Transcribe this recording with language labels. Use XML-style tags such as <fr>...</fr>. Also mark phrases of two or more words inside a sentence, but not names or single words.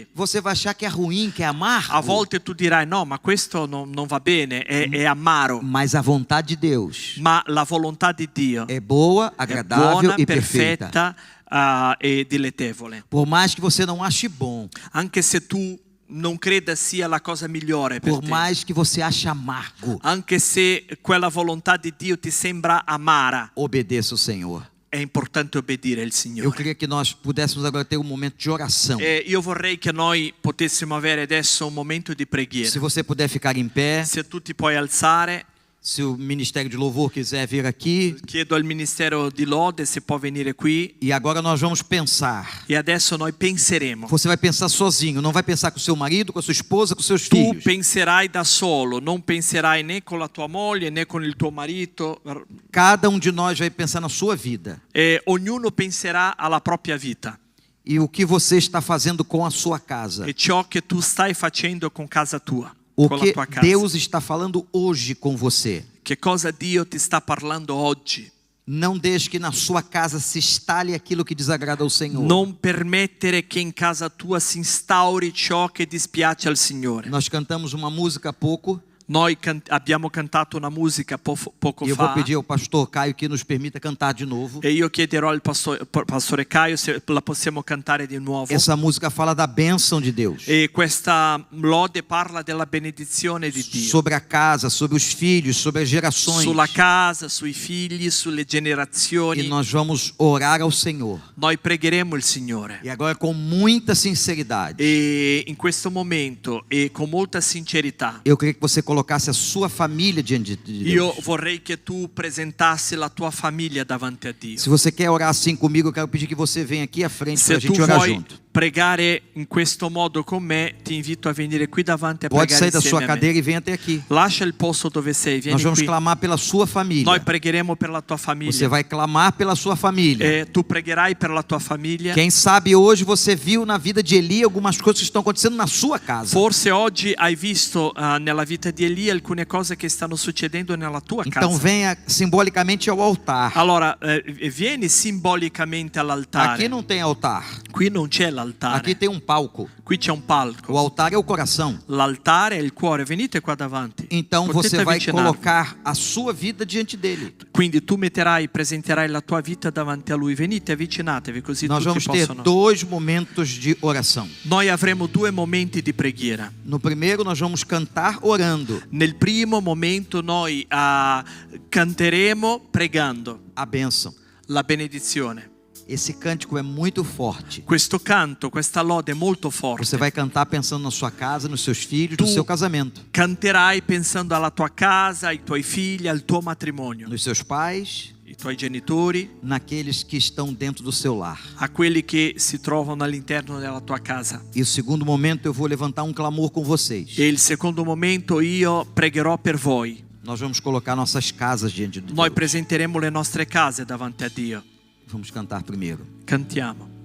<pt>Você vai achar que é ruim, que é amargo.</pt> <it>A volte tu dirai no, ma questo non va bene, è amaro.</it> <pt>Mas a vontade de Deus</pt> <it>Ma la volontà di Dio</it> <pt>é boa,</pt> <it>è</it> <pt>agradável</pt> <it>buona,</it> <pt>e perfeita.</pt> <it>perfetta e dilettevole.</it> <pt>Por mais que você não ache bom,</pt> <it>Anche se tu non creda sia la cosa migliore per</it> <pt>por</pt> <it>te,</it> <pt>mais que você ache amargo,</pt> <it>anche se quella volontà di Dio ti sembra amara,</it> <pt>obedeça o Senhor.</pt> <it>è importante obbedire il</it> <pt>Eu</pt> <it>Signore.</it> <pt>queria que nós pudéssemos agora ter um momento de oração.</pt> <it>E io vorrei che noi potessimo avere adesso un momento di preghiera.</it> <pt>Se você puder ficar em pé,</pt> <it>Se tu ti puoi alzare,</it> <pt>se o Ministério de Louvor quiser vir aqui.</pt> <it>chiedo al Ministero di Lode se può venire qui.</it> <pt>E agora nós vamos pensar.</pt> <it>E adesso noi penseremo.</it> <pt>Você vai pensar sozinho, não vai pensar com seu marido, com a sua esposa, com seus</pt> <it>Tu</it> <pt>filhos.</pt> <it>penserai da solo, non penserai né con la tua moglie né con il tuo marito.</it> <pt>Cada um de nós vai pensar na sua vida.</pt> <it>E ognuno penserà alla propria vita</it> <pt>E o que você está fazendo com a sua casa.</pt> <it>e ciò che tu stai facendo con casa tua,</it> <pt>O</pt> <it>con la</it> <pt>que</pt> <it>tua casa.</it> <pt>Deus está falando hoje com você.</pt> <it>Che cosa Dio ti sta parlando oggi?</it> <pt>Não deixe que na sua casa se instale aquilo que desagrada ao Senhor.</pt> <it>Non permettere che in casa tua si instauri ciò che dispiace al Signore.</it> <pt>Nós cantamos uma música há pouco.</pt> <it>Noi abbiamo cantato una musica poco</it> <pt>E eu vou</pt> <it>fa</it> <pt>pedir ao pastor Caio que nos permita cantar de novo.</pt> <it>e io chiederò al pastore Caio se la possiamo cantare di nuovo.</it> <pt>Essa música fala da bênção de Deus.</pt> <it>E questa lode parla della benedizione di Dio.</it> <pt>Sobre a casa, sobre os filhos, sobre as gerações.</pt> <it>Sulla casa, sui figli, sulle</it> <pt>E</pt> <it>generazioni.</it> <pt>nós vamos orar ao Senhor.</pt> <it>Noi pregheremo il Signore.</it> <pt>E agora com muita sinceridade.</pt> <it>E in questo momento e con molta sincerità</it> <pt>Eu queria que você colocasse a sua família diante de Deus.</pt> <it>io vorrei che tu presentassi la tua famiglia davanti a Dio.</it> <pt>Se você quer orar assim comigo, eu quero pedir que você venha aqui à frente para a</pt> <it>Se tu</it> <pt>gente orar</pt> <it>vuoi</it> <pt>junto.</pt> <it>pregare in questo modo con me, ti invito a venire qui davanti a</it> <pt>Pode</pt> <it>pregare</it> <pt>sair da</pt> <it>insieme</it> <pt>sua</pt> <it>a me.</it> <pt>cadeira e venha até aqui.</pt> <it>Lascia il posto dove sei, vieni</it> <pt>Nós vamos</pt> <it>qui.</it> <pt>clamar pela sua família.</pt> <it>Noi pregheremo per la tua</it> <pt>Você</pt> <it>famiglia.</it> <pt>vai clamar pela sua família.</pt> <it>Tu pregherai per la tua famiglia.</it> <pt>Quem sabe hoje você viu na vida de Eli algumas coisas que estão acontecendo na sua casa.</pt> <it>Forse oggi hai visto nella vita di Elia alcune cose che stanno succedendo nella tua</it> <pt>Então</pt> <it>casa.</it> <pt>venha simbolicamente ao altar.</pt> <it>Allora, vieni simbolicamente all'altare.</it> <pt>Aqui não tem altar.</pt> <it>Qui non c'è l'altare.</it> <pt>Aqui tem um palco.</pt> <it>Qui c'è un palco.</it> <pt>O altar é o coração.</pt> <it>L'altare è il cuore. Venite qua davanti.</it> <pt>Então</pt> <it>Potete</it> <pt>você vai</pt> <it>avvicinarvi.</it> <pt>colocar a sua vida diante dele.</pt> <it>Quindi tu presenterai la tua vita davanti a lui. Venite, avvicinatevi così</it> <pt>Nós</pt> <it>tutti</it> <pt>vamos ter</pt> <it>possono.</it> <pt>2 momentos de oração.</pt> <it>Noi avremo 2 momenti di preghiera.</it> <pt>No primeiro nós vamos cantar orando</pt> <it>Nel primo momento noi canteremo pregando</it> <pt>a bênção.</pt> <it>la benedizione.</it> <pt>Esse cântico é muito forte.</pt> <it>Questo canto, questa lode è molto forte.</it> <pt>Você vai cantar pensando na sua casa, nos seus filhos, no seu casamento,</pt> <it>Canterai pensando alla tua casa, ai tuoi figli, al tuo matrimonio,</it> <pt>nos seus pais,</pt> <it>ai tuoi genitori,</it> <pt>naqueles que estão dentro do seu lar.</pt> <it>a quelli che si trovano all'interno della tua casa.</it> <pt>E o segundo momento eu vou levantar um clamor com vocês.</pt> <it>E il secondo momento io pregherò per voi.</it> <pt>Nós vamos colocar nossas casas diante de</pt> <it>Noi</it> <pt>Deus.</pt> <it>presenteremo le nostre case davanti a Dio.</it> <pt>Vamos cantar primeiro.</pt> <it>Cantiamo.</it>